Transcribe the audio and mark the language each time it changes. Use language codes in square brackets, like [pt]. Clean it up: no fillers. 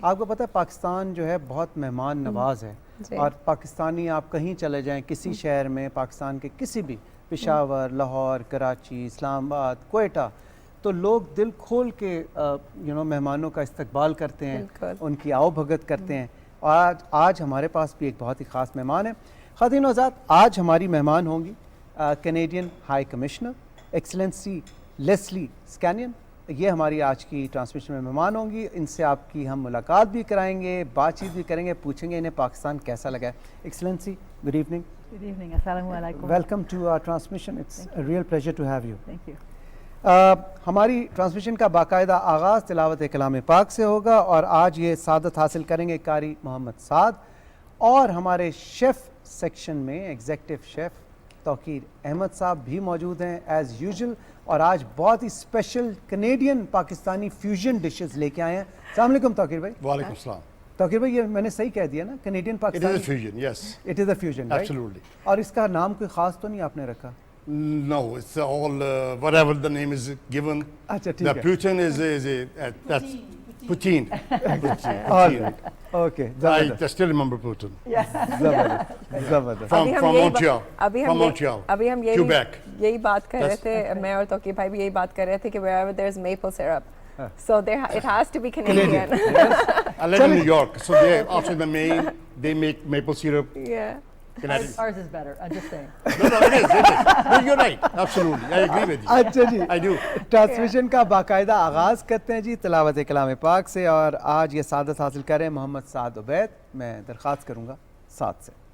[ur] آپ کو پتہ ہے پاکستان جو ہے بہت مہمان نواز ہے، اور پاکستانی آپ کہیں چلے جائیں کسی شہر میں، پاکستان کے کسی بھی، پشاور، لاہور، کراچی، اسلام آباد، کوئٹہ، تو لوگ دل کھول کے مہمانوں کا استقبال کرتے ہیں، ان کی آؤ بھگت کرتے ہیں، اور آج ہمارے پاس بھی ایک بہت ہی خاص مہمان ہے۔ خواتین و حضرات، آج ہماری مہمان ہوں گی Canadian high commissioner excellency Leslie اسکینین، یہ ہماری آج کی ٹرانسمیشن میں مہمان ہوں گی۔ ان سے آپ کی ہم ملاقات بھی کرائیں گے، بات چیت بھی کریں گے، پوچھیں گے انہیں پاکستان کیسا لگا ہے۔ Excellency, good evening. [en] Good evening. Assalamu alaikum. Welcome to our transmission, it's a real pleasure to have you. Thank you. [ur] ہماری ٹرانسمیشن کا باقاعدہ آغاز تلاوت کلام پاک سے ہوگا، اور آج یہ سعادت حاصل کریں گے قاری محمد سعد، اور ہمارے شیف سیکشن میں ایگزیکٹو شیف توقیر احمد صاحب بھی موجود ہیں ایز یوزول، اور آج بہت ہی special Canadian Pakistani fusion dishes لے کے آئے ہیں۔ السلام علیکم توقیر بھائی۔ وعلیکم السلام۔ توقیر بھائی، یہ میں نے صحیح کہہ دیا نا، Canadian Pakistani? [en] It is a fusion, yes. It is a fusion, right? Absolutely. [ur] اور اس کا نام کوئی خاص تو نہیں آپ نے رکھا؟ [en] No, it's all whatever the name is given. [ur] اچھا ٹھیک ہے۔ [en] The poutine that's poutine. All right. Okay. I still remember poutine. [ur] زبردست زبردست۔ [en] From Montreal. From Montreal. [ur] ابھی ہم [en] Quebec. [ur] یہی بات کر رہے تھے، میں اور توقیر بھائی بھی یہی بات کر رہے تھے کہ wherever there is maple syrup, so it has to be Canadian. [en] I live in New York, so they after the Maine they make maple syrup. Yeah. Canadian. Ours is better. I'm just saying. No, it is. No, you're right. Absolutely, I agree with you. [ur] اچھا جی، [en] I do. [ur] Transmission کا باقاعدہ آغاز کرتے ہیں جی تلاوت کلام پاک سے، اور آج یہ سعادت حاصل کریں محمد سعد عبید۔ میں درخواست کروں گا سعد سے۔